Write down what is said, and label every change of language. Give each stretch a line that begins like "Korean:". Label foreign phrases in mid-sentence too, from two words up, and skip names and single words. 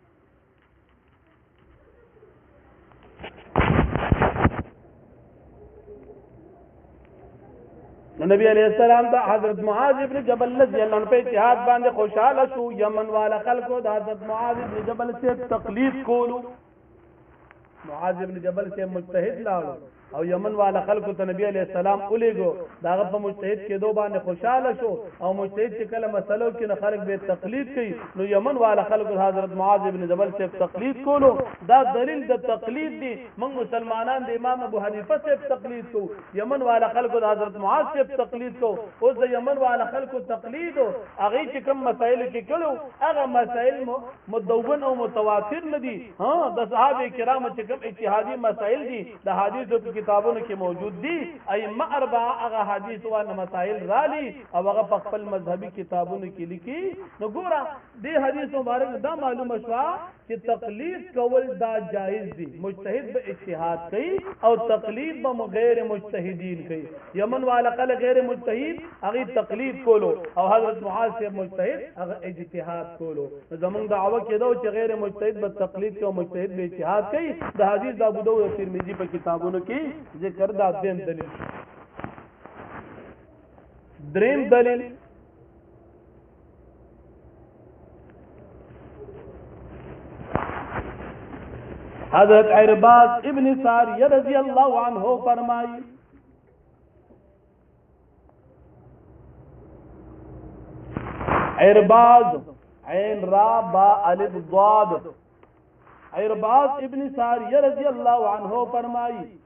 Pashto: نبی
Arabic: علیہ السلام
Pashto: دا حضرت معاذ ابن جبل
Arabic: رضی اللہ عنہ
Pashto: په اجتهاد باندې خوشاله شو. یمن والا خلکو د حضرت معاذ ابن جبل سے تقلید کولو. معاذ ابن جبل سے مجتهد لاړو او یمن والا خلکو ته نبی
Arabic: علیہ السلام
Pashto: اولیگو داغه په مجتهد کې دو باندې خوشاله شو او مجتهد چې کله مسلو کې نه خلک به تقلید کوي نو یمن والا خلکو حضرت معاذ ابن جبل سے تقلید کولو. دا دلیل د تقلید دی. موږ مسلمانان د امام ابو حنیفه سے تقلید کو، یمن والا خلکو حضرت معاذ سے تقلید کو. اوس د یمن والا خلکو تقلید هغه چې کوم مسائل کې کړو هغه مسائل مدون او متواتر ندي. ها د صحابه کرامو چې کوم اجتهادي مسائل دي د حدیثو کتابونو کې موجود دي ائمه اربعه هغه حدیث او مسائل رالی او هغه په خپل مذهبي کتابونو کې لیکي. نو ګوره دې حدیث مبارک دا معلومه شوه چې تقلید کول دا جایز دي. مجتهد به اجتهاد کوي او تقلید به غیر مجتهدین کوي. یمن والا قل غیر مجتهد هغه تقلید کولو او حضرت معاذ سے مجتهد هغه اجتهاد کولو. زمونږ دعوه کېدو چې غیر مجتهد به تقلید کوي او مجتهد به اجتهاد کوي. د حدیث د ابو داود او ترمذی په کتابونو کې ذکر دا دیم دلیل. دریم دلیل حضرت عرباض ابن ساریہ
Arabic: رضی اللہ عنہ
Pashto: فرمائی عرباض عین را با الف ضاد عرباض ابن ساریہ
Arabic: رضی اللہ عنہ
Pashto: فرمائی